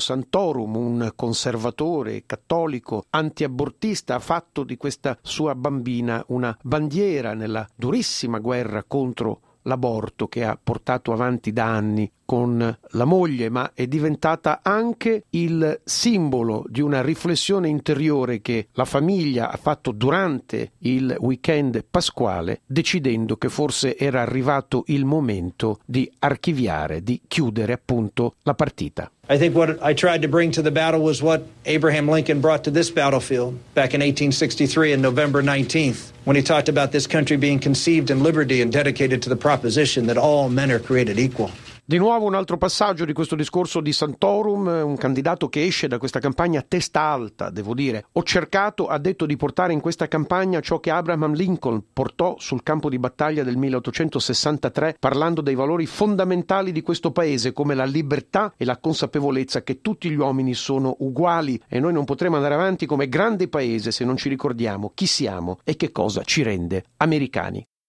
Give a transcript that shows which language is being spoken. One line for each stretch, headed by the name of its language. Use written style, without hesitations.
Italian: Santorum, un conservatore cattolico antiabortista, ha fatto di questa sua bambina una bandiera nella durissima guerra contro l'aborto che ha portato avanti da anni con la moglie, ma è diventata anche il simbolo di una riflessione interiore che la famiglia ha fatto durante il weekend pasquale, decidendo che forse era arrivato il momento di archiviare, di chiudere appunto la partita.
English: I think what I tried to bring to the battle was what Abraham Lincoln brought to this battlefield back in 1863 in November 19th, when he talked about this country being conceived in liberty and dedicated to the proposition that all men are created equal.
Italian: Di nuovo un altro passaggio di questo discorso di Santorum, un candidato che esce da questa campagna a testa alta, devo dire. Ho cercato, ha detto, di portare in questa campagna ciò che Abraham Lincoln portò sul campo di battaglia del 1863, parlando dei valori fondamentali di questo paese, come la libertà e la consapevolezza che tutti gli uomini sono uguali e noi non potremo andare avanti come grande paese se non ci ricordiamo chi siamo e che cosa ci rende americani.